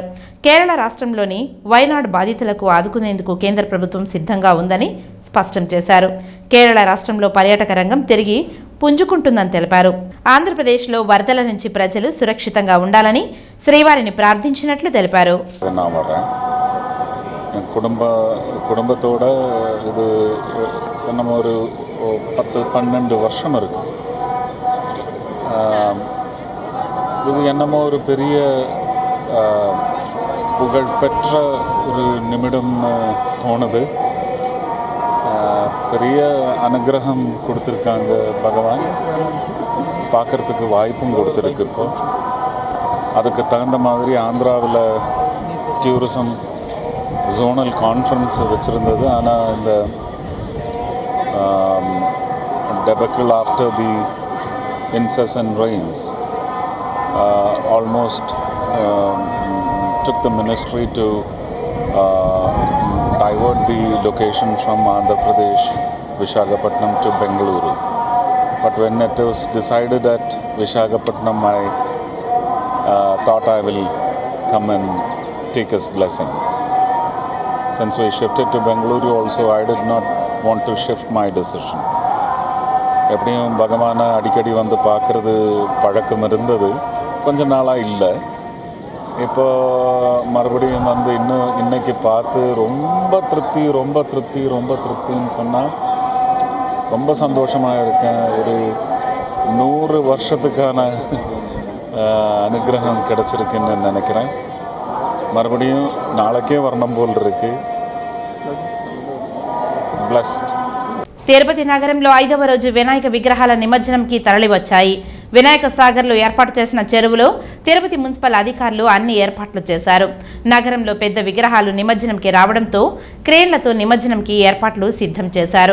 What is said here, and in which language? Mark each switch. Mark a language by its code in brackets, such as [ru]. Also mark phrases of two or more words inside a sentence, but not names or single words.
[te] కేరళ రాష్ట్రంలోని వయనాడ్ బాధితులకు ఆదుకునేందుకు కేంద్ర ప్రభుత్వం సిద్ధంగా ఉందని స్పష్టం చేశారు. కేరళ రాష్ట్రంలో పర్యాటక రంగం తిరిగి పుంజుకుంటుందని తెలిపారు. ఆంధ్రప్రదేశ్లో వరదల నుంచి ప్రజలు సురక్షితంగా ఉండాలని శ్రీవారిని ప్రార్థించినట్లు తెలిపారు. [ta] குடும்பத்தோட இது நம்ம ஒரு 10-12 வருஷம் இருக்கு. இது என்னமோ ஒரு பெரிய புகழ்பெற்ற ஒரு நிமிடம்னு தோணுது. பெரிய அனுகிரகம் கொடுத்துருக்காங்க பகவான், பார்க்குறதுக்கு வாய்ப்பும் கொடுத்துருக்கு. இப்போ அதுக்கு தகுந்த மாதிரி ஆந்திராவில் [en] tourism zonal conference [ta] வச்சுருந்தது. ஆனால் இந்த [en] debacle after the incessant rains almost took the ministry to divert the location from Andhra Pradesh, Visakhapatnam to Bengaluru. But when it was decided at Visakhapatnam, I thought I will come and take his blessings. Since we shifted to Bengaluru also, I did not want to shift my decision. [ta] எப்படியும் பகவானை அடிக்கடி வந்து பார்க்குறது பழக்கம் இருந்தது, கொஞ்ச நாளாக இல்லை. இப்போ மறுபடியும் வந்து இன்னைக்கு பார்த்து ரொம்ப திருப்தின்னு சொன்னால் ரொம்ப சந்தோஷமாக இருக்கேன். ஒரு 100 வருஷத்துக்கான அனுகிரகம் கிடச்சிருக்குன்னு நினைக்கிறேன். மறுபடியும் நாளைக்கே வரணும் போல் இருக்கு. బ్లెస్డ్. [te] తిరుపతి నగరంలో 5వ రోజు వినాయక విగ్రహాల నిమజ్జనంకి తరలివచ్చాయి. వినాయక సాగర్లో ఏర్పాటు చేసిన చెరువులో తిరుపతి మున్సిపల్ అధికారులు అన్ని ఏర్పాట్లు చేశారు. నగరంలో పెద్ద విగ్రహాలు నిమజ్జనంకి రావడంతో క్రేన్లతో నిమజ్జనంకి ఏర్పాట్లు సిద్ధం చేశారు.